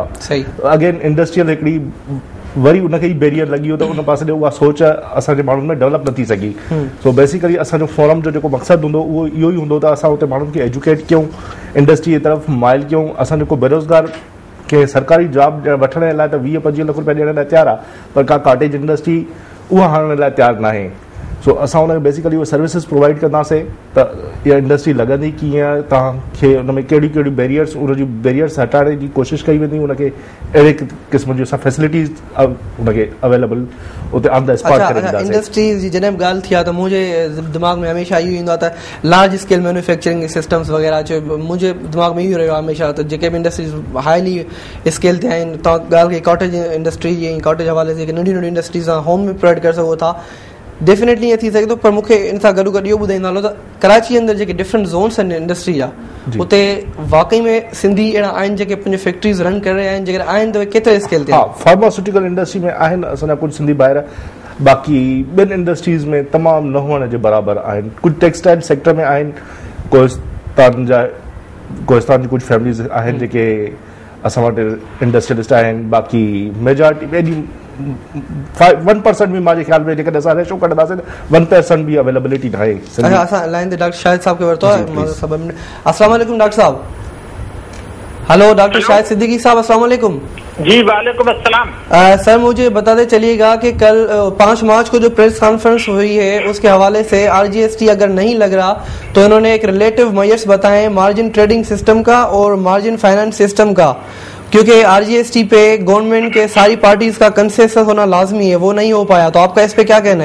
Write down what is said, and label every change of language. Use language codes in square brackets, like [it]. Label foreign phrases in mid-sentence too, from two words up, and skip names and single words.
[en] again industrial [sd] हिकिड़ी वरी उनखे ई बैरियर लॻी वियो, त उन पासे ॾे उहा सोच असांजे माण्हुनि में डेवलप न थी सघी। [en] so basically [sd] असांजो फोरम जो जेको मक़सदु हूंदो उहो इहो ई हूंदो त असां उते माण्हुनि खे एजुकेट कयूं, इंडस्ट्री जे तरफ़ माइल कयूं। असां जेको बेरोज़गार खे सरकारी जॉब वठण जे लाइ त 20-25 लख रुपया ॾियण लाइ तयारु आहे, पर का [en] cottage industry [sd] उहा हणण लाइ तयारु न आहे। सो असां हुनखे बेसिकली उहे [en] services provide [sd] कंदासीं त इहा इंडस्ट्री लॻंदी कीअं, तव्हांखे हुन में कहिड़ियूं कहिड़ियूं बैरियर्स, उनजी बैरियर्स हटाइण जी कोशिशि कई वेंदी, उनखे अहिड़े क़िस्म जूं असां फैसिलिटीज़ उनखे अवेलेबल उते [en] on the spot [sd] करे ॾींदासीं। इंडस्ट्रीज़ जी जॾहिं बि ॻाल्हि थी आहे त मुंहिंजे दिमाग़ में हमेशह इहो ईंदो आहे त [en] large scale manufacturing systems [sd] वग़ैरह जो मुंहिंजे दिमाग़ में इहो रहियो आहे हमेशह, त जेके बि इंडस्ट्रीज़ [en] highly scale [sd] ते आहिनि, तव्हां ॻाल्हि कई [en] cottage industry [sd] जी, कॉटेज हवाले से जेके नंढियूं नंढियूं इंडस्ट्रीज़ आहे होम में प्रोवाइड करे सघो था, डेफिनेटली ईअं थी सघे थो। पर मूंखे इन सां गॾो गॾु इहो ॿुधाईंदा हलो त कराची जे अंदरि जेके [en] different zones [sd] आहिनि इंडस्ट्री जा, उते वाकई में सिंधी अहिड़ा आहिनि जेके पंहिंजी [en] factories run [sd] करे रहिया आहिनि? जेकर आहिनि त उहे केतिरे स्केल ते? [en] pharmaceutical industry [sd] में आहिनि असांजा कुझु सिंधी ॿाहिरि, बाक़ी ॿिनि इंडस्ट्रीज़ में तमामु न हुअण जे बराबरि आहिनि। कुझु [en] textile sector [sd] में आहिनि, कोहिस्तान जी कुझु फैमिलीज़ आहिनि जेके असां वटि इंडस्ट्रियलिस्ट आहिनि, बाक़ी मेजॉरिटी एॾी 1% बि मुंहिंजे ख़्याल में जेकॾहिं असां रेशो कढंदासीं त 1% बि अवेलेबिलिटी न आहे। असां लाइन ते डॉक्टर शाहिद साहब खे वरितो आहे। [ar] السلام عليكم [sd] डॉक्टर साहब। हेलो डॉक्टर शाहिद सिद्दीकी साहब, [ar] السلام عليكم. जी وعليكم السلام. [ur] سر، مجھے بتاتے چلیے گا کہ کل 5 مارچ کو جو [en] press conference [ur] ہوئی ہے اس کے حوالے سے RGST اگر نہیں لگ رہا تو انہوں نے ایک [en] relative measures [ur] بتائے [en] margin trading system [ur] کا اور [en] margin finance system [ur] کا، کیونکہ RGST پہ گورنمنٹ کے ساری پارٹیز کا کنسینسس ہونا لازمی ہے، وہ نہیں ہو پایا، تو آپ کا اس پہ کیا کہنا ہے?